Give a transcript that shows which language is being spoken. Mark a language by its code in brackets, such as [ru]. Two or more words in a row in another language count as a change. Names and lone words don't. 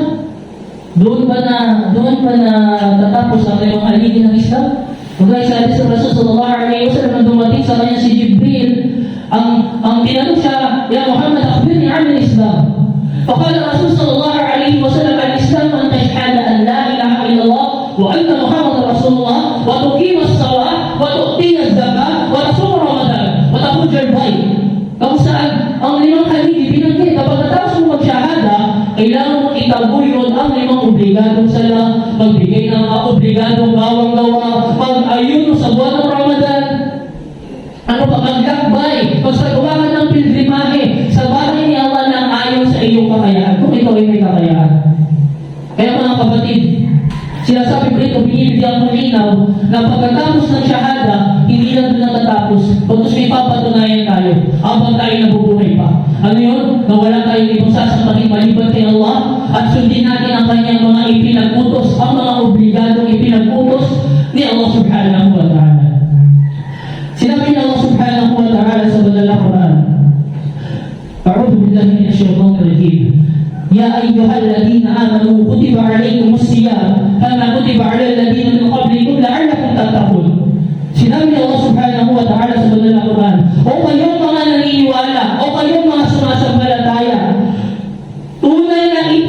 [tl] Doon ba na tatapos ang iyong haligi ng Islam? Kaya sa hadis ng Rasul [ar] صلى الله عليه وسلم, [tl] nang dumating sa kanya si Jibril, ang tinanong siya, [ar] "يا محمد أخبرني عن الإسلام." فقال رسول صلى الله عليه وسلم الإسلام أن تشهد أن لا إله إلا الله وأن محمدا رسول الله وتقيم الصلاة وتؤتي الزكاة وتصوم رمضان وتحج البيت." [tl] Kung saan ang limang haligi binanggit, kapag natapos mo mag-shahada, kailangan mong itaguyod ang limang obligadong sala, magbigay ng obligadong bawang gawa, mag-ayuno sa buwan ng Ramadan, maglakbay, magsagawa ka ng pilgrimahe sa bahay ni Allah ng ayon sa iyong kakayahan, kung ikaw ay may kakayahan. Kaya mga kapatid, sinasabi dito, binibigyan ko linaw na pagkatapos ng shahada, hindi na doon natatapos, pagkatapos may papatunayan tayo habang tayo nabubuhay pa. Ano yun? Na wala tayong ibang sasampahin maliban kay Allah at sundin natin ang kanyang mga ipinag-utos, ang mga obligadong ipinag-utos ni Allah [ar] سبحانه وتعالى. [tl] Sinabi ni Allah [ar] سبحانه وتعالى [tl] sa banal na Quran, [ar] "أعوذ بالله من الشيطان الرجيم. يا أيها الذين آمنوا كتب عليكم الصيام كما كتب على الذين من قبلكم لعلكم تتقون." [tl] Sinabi ni Allah [ar] سبحانه وتعالى [tl] sa banal na Quran, "O kayong mga naniniwala, o kayong mga sumasampalataya, tunay na